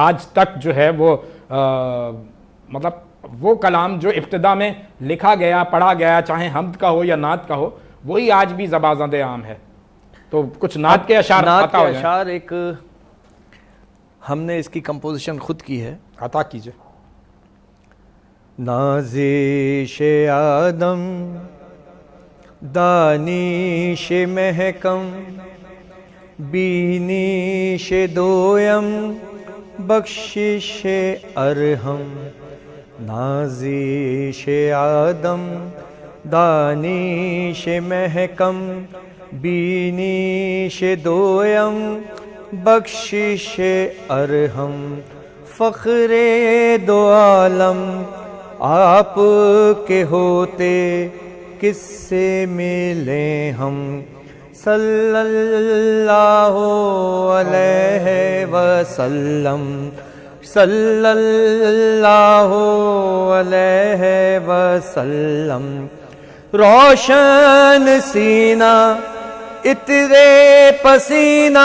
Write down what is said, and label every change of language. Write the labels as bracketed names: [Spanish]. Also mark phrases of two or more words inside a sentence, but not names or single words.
[Urdu] آج تک جو ہے وہ مطلب وہ کلام جو ابتدا میں لکھا گیا، پڑھا گیا، چاہے حمد کا ہو یا نعت کا ہو، وہی آج بھی زبازند عام ہے. تو کچھ نعت کے اشعار عطا ہو جائیں. اشعار ایک ہم نے اس کی کمپوزیشن خود کی ہے. عطا کیجئے. نازش آدم دانیش محکم بینیش دویم بخشش ارحم. نازش آدم دانیش محکم بینیش دویم بخشش ارحم فخر دو عالم آپ کے ہوتے کس سے ملیں ہم [Arabic] صلی اللہ علیہ وسلم صلی اللہ علیہ وسلم [Urdu] روشن سینہ اترے پسینہ